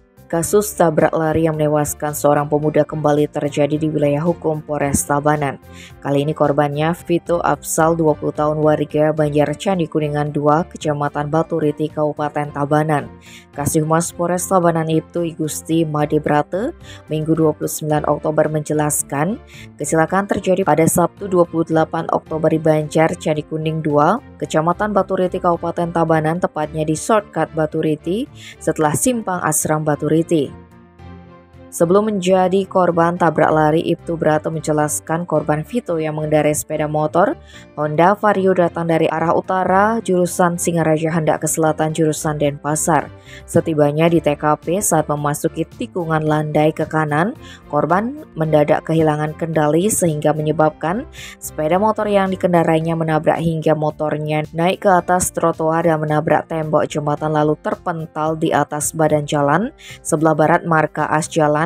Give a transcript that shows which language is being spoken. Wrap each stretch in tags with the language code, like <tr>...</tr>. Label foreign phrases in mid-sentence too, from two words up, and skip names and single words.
<id>Kasus tabrak lari yang menewaskan seorang pemuda kembali terjadi di wilayah hukum Polres Tabanan. Kali ini korbannya Vito Afzal, 20 tahun, warga Banjar Candi Kuningan 2, Kecamatan Baturiti, Kabupaten Tabanan. Kasih Humas Polres Tabanan Ibtu Igusti Made Brate Minggu 29 Oktober menjelaskan, kecelakaan terjadi pada Sabtu 28 Oktober di Banjar Candi Kuning 2, Kecamatan Baturiti, Kabupaten Tabanan, tepatnya di shortcut Baturiti setelah simpang Asram Baturiti. Sebelum menjadi korban tabrak lari, Ibtu Brate menjelaskan korban Vito yang mengendarai sepeda motor Honda Vario datang dari arah utara jurusan Singaraja hendak ke selatan jurusan Denpasar. Setibanya di TKP saat memasuki tikungan landai ke kanan, korban mendadak kehilangan kendali sehingga menyebabkan sepeda motor yang dikendarainya menabrak hingga motornya naik ke atas trotoar dan menabrak tembok jembatan lalu terpental di atas badan jalan sebelah barat marka as jalan.</id>